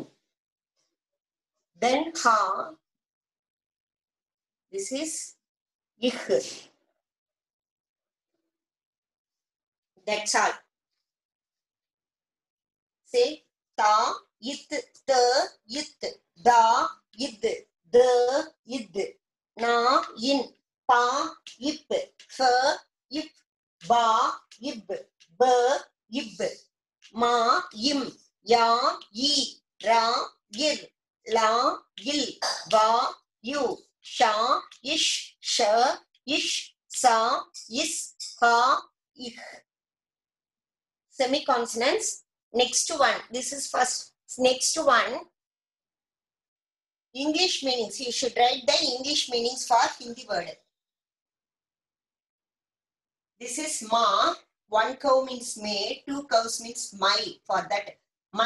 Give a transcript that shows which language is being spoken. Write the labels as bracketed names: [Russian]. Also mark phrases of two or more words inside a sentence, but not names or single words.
[English] Then ha. This is ich. That's all. Say ta, it, the, it, da, id, the, id, na, in, pa, ip, fa, ip, ba, ib, ba, ib, ma, im, ya, yi, ra, yir, la, yil, va, yu, sha, ish, sha, ish, sa, is, ha, ich. Semiconsonants. Next one. This is first. Next one. English meanings. You should write the English meanings for Hindi word. This is ma. One cow means may. Two cows means my. For that, my.